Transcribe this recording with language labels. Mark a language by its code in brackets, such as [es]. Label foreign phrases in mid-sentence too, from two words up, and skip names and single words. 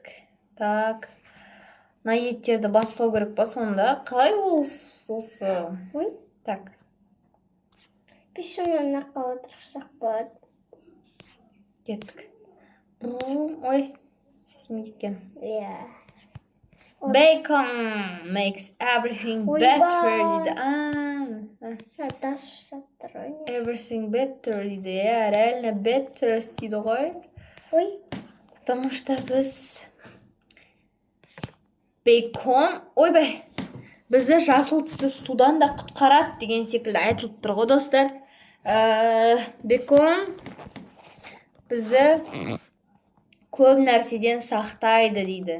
[kk] Так. Мына еттерді баспау керек па сонда? Қалай ол осы? Ой, Так. біз шunu мына жаққа отырсақ болады. Кеттік. Ой, смиткен. Иә. [en] Bacon makes everything [kk] Ой, better ба. дейді. Тас ұсап тұр ғой. [en] Everything better [kk] дейді. Иә, реально better істейді ғой. Ой, [ru] Потому что [kk] біз бейкон, ойбай, бізді жасыл түсті судан да құтқарады деген секілді айтылып тұр ғой, достар. Бекон бізді көп нәрседен сақтайды дейді.